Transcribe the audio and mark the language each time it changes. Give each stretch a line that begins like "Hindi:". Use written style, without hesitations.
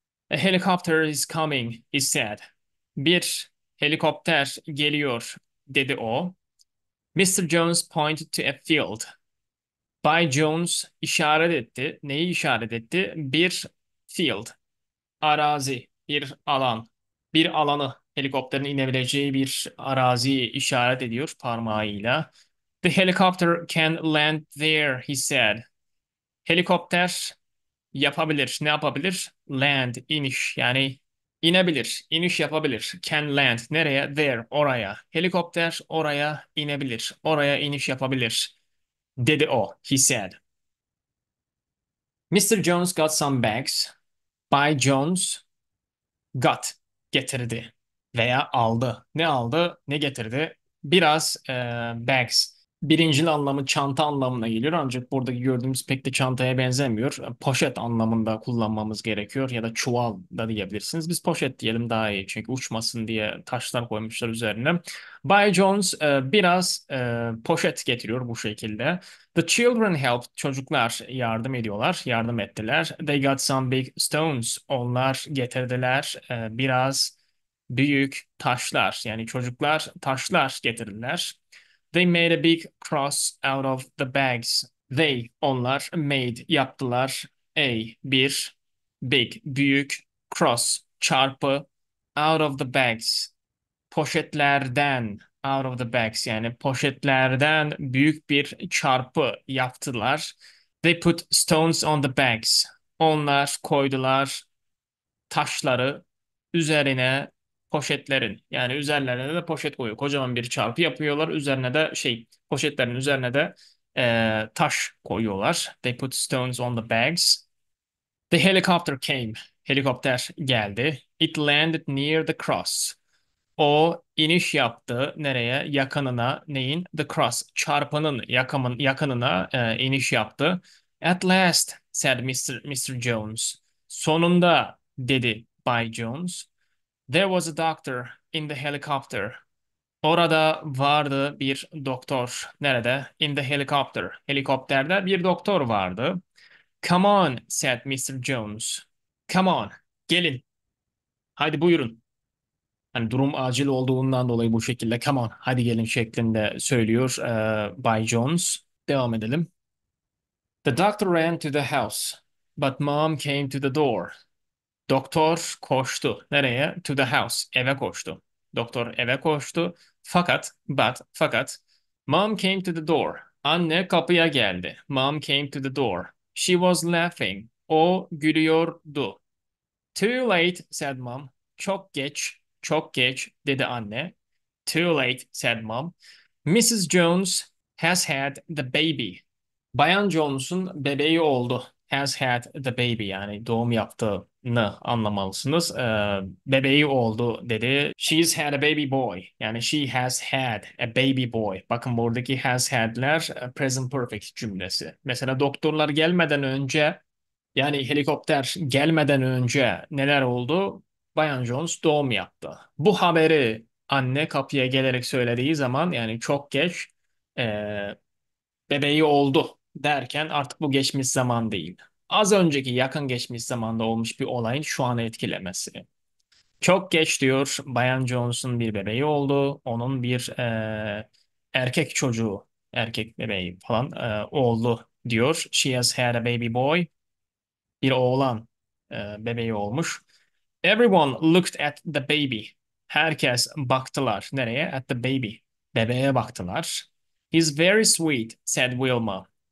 English: A helicopter is coming, he said.
Turkish: Bir helikopter geliyor, dedi o.
English: Mr. Jones pointed to a field.
Turkish: Bay Jones işaret etti. Neyi işaret etti? Bir field, arazi, bir alan. Bir alanı, helikopterin inebileceği bir araziyi işaret ediyor parmağıyla.
English: The helicopter can land there, he said.
Turkish: Helikopter yapabilir. Ne yapabilir? Land, iniş. Yani inebilir, iniş yapabilir.
English: Can land.
Turkish: Nereye? There, oraya. Helikopter oraya inebilir. Oraya iniş yapabilir. Dedi o.
English: He said.
Turkish: Mr.
English: Jones got some bags.
Turkish: Bay Jones got. Getirdi. Veya aldı. Ne aldı? Ne getirdi? Biraz bags. Birincil anlamı çanta anlamına geliyor ancak buradaki gördüğümüz pek de çantaya benzemiyor. Poşet anlamında kullanmamız gerekiyor ya da çuval da diyebilirsiniz. Biz poşet diyelim daha iyi çünkü uçmasın diye taşlar koymuşlar üzerine. Bay Jones biraz poşet getiriyor bu şekilde.
English: The children helped.
Turkish: Çocuklar yardım ediyorlar, yardım ettiler.
English: They got some big stones.
Turkish: Onlar getirdiler biraz büyük taşlar. Yani çocuklar taşlar getirdiler.
English: They made a big cross out of the bags.
Turkish: They, onlar, made, yaptılar.
English: Bir, big, büyük, cross, çarpı, out of the bags.
Turkish: Poşetlerden,
English: out of the bags
Turkish: yani poşetlerden büyük bir çarpı yaptılar.
English: They put stones on the bags.
Turkish: Onlar koydular taşları üzerine poşetlerin yani üzerlerine de poşet koyuyor. Kocaman bir çarpı yapıyorlar. Üzerine de poşetlerin üzerine de taş koyuyorlar.
English: They put stones on the bags. The helicopter came.
Turkish: Helikopter geldi.
English: It landed near the cross.
Turkish: O iniş yaptı. Nereye? Yakınına. Neyin?
English: The cross.
Turkish: Çarpının yakınına iniş yaptı.
English: At last, said Mr. Jones.
Turkish: Sonunda, dedi Bay Jones.
English: There was a doctor in the helicopter.
Turkish: Orada vardı bir doktor. Nerede?
English: In the helicopter.
Turkish: Helikopterde bir doktor vardı.
English: Come on, said Mr. Jones. Come on,
Turkish: gelin. Hadi buyurun. Hani durum acil olduğundan dolayı bu şekilde
English: come on
Turkish: hadi gelin şeklinde söylüyor Bay Jones. Devam edelim.
English: The doctor ran to the house, but mom came to the door.
Turkish: Doktor koştu. Nereye?
English: To the house.
Turkish: Eve koştu. Doktor eve koştu.
English: Fakat mom came to the door.
Turkish: Anne kapıya geldi.
English: Mom came to the door. She was laughing.
Turkish: O gülüyordu.
English: Too late, said mom.
Turkish: Çok geç, çok geç, dedi anne.
English: Too late, said mom.
Turkish: Mrs.
English: Jones has had the baby.
Turkish: Bayan Jones'un bebeği oldu.
English: Has had the baby
Turkish: yani doğum yaptı anlamalısınız. Bebeği oldu dedi.
English: She's had a baby boy.
Turkish: Yani
English: she has had a baby boy.
Turkish: Bakın buradaki has had'ler present perfect cümlesi. Mesela doktorlar gelmeden önce yani helikopter gelmeden önce neler oldu? Bayan Jones doğum yaptı. Bu haberi anne kapıya gelerek söylediği zaman yani çok geç e, bebeği oldu derken artık bu geçmiş zaman değil. Az önceki yakın geçmiş zamanda olmuş bir olayın şu an etkilemesi. Çok geç diyor Bayan Jones'un bir bebeği oldu. Onun bir erkek çocuğu, erkek bebeği falan oldu diyor.
English: She has had a baby boy.
Turkish: Bir oğlan bebeği olmuş.
English: Everyone looked at the baby.
Turkish: Herkes baktılar. Nereye?
English: At the baby.
Turkish: Bebeğe baktılar.
English: He's very sweet, said Wilma.